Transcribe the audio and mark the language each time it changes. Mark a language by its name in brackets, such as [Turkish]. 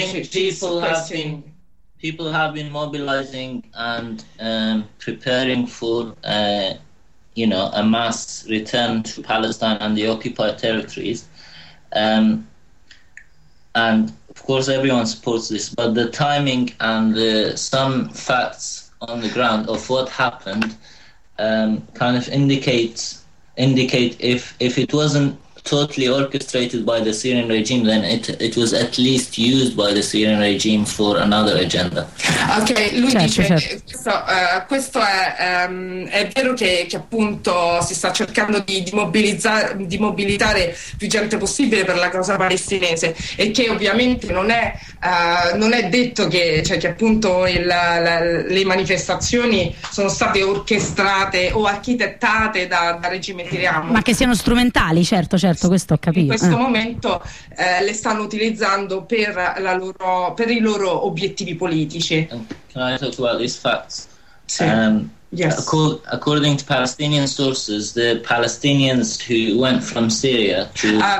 [English] People have been mobilizing and preparing for you know, a mass return to Palestine and the occupied territories, and of course, everyone supports this, but the timing and some facts on the ground of what happened kind of indicate if it wasn't totally orchestrated by the Syrian regime, then it was at least used by the Syrian regime for another agenda. [Italian] Ok, lui certo, dice certo. Questo è vero che appunto si sta cercando di mobilitare più gente possibile per la causa palestinese, e che ovviamente non è detto che appunto le manifestazioni sono state orchestrate o architettate da regime siriano, ma che siano strumentali, certo, questo ho capito. In questo momento le stanno utilizzando per i loro obiettivi politici. [English] Can I talk about these facts? [Italian] Sì. [English] Yes. According to Palestinian sources, the Palestinians who went from Syria to